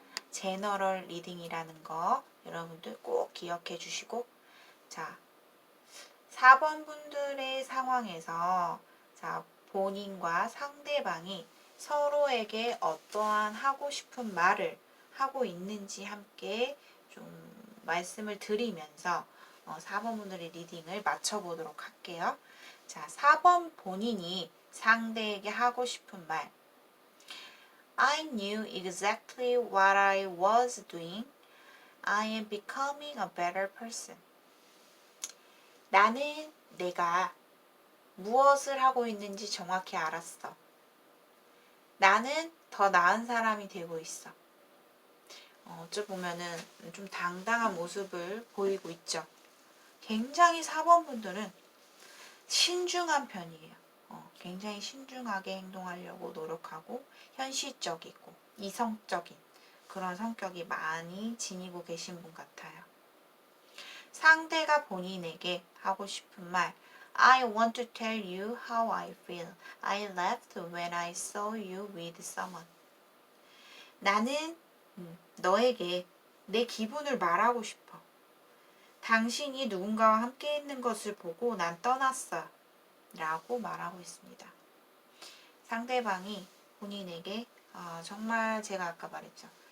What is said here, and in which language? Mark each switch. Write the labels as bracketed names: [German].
[Korean] 제너럴 리딩이라는 거 여러분들 꼭 기억해 주시고, 자, 4번 분들의 상황에서 자, 본인과 상대방이 서로에게 어떠한 하고 싶은 말을 하고 있는지 함께 좀 말씀을 드리면서 4번 분들의 리딩을 맞춰보도록 할게요. 자, 4번 본인이 상대에게 하고 싶은 말. [English] I knew exactly what I was doing. I am becoming a better person. [Korean] 나는 내가 무엇을 하고 있는지 정확히 알았어. 나는 더 나은 사람이 되고 있어. 어찌 보면은 좀 당당한 모습을 보이고 있죠. 굉장히 4번 분들은 신중한 편이에요. 굉장히 신중하게 행동하려고 노력하고 현실적이고 이성적인 그런 성격이 많이 지니고 계신 분 같아요. 상대가 본인에게 하고 싶은 말, [English] I want to tell you how I feel. I laughed when I saw you with someone. [Korean] 나는 너에게 내 기분을 말하고 싶어. 당신이 누군가와 함께 있는 것을 보고 난 떠났어. 라고 말하고 있습니다. 상대방이 본인에게 정말 제가 아까 말했죠.